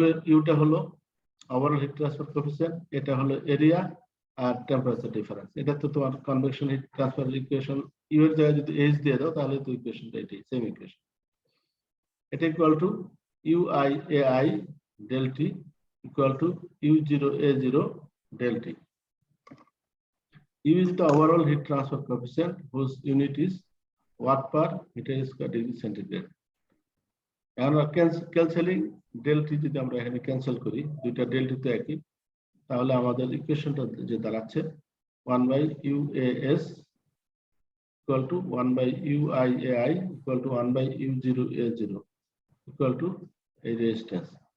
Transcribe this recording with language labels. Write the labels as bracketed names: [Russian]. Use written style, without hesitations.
[Bangla] Yuta হলো overall heat transfer coefficient, এটা হলো এরিয়া আর টেম্পারেচার ডিফারেন্স। এটা তো তোমার convection heat transfer equation. You এর জায়গায় যদি এইচ দিয়ে দাও তাহলে তো ইকুয়েশনটা এটাই, সেম ইকুয়েশন। [English] এটা equal to U I A I del T equal to U zero A zero del T. U is the overall heat transfer coefficient whose unit is watt per meter square degree centigrade. [Bangla] আমরা cancelling del T যদি আমরা এখানে cancel করি, দুইটা del T তো একই, তাহলে আমাদের ইকুয়েশনটা যে দাঁড়াচ্ছে [English] 1 by UAS equal to [Bangla] 1 by UIAI equal to 1 by U0A0 equal to এই রেজিস্ট্যান্স।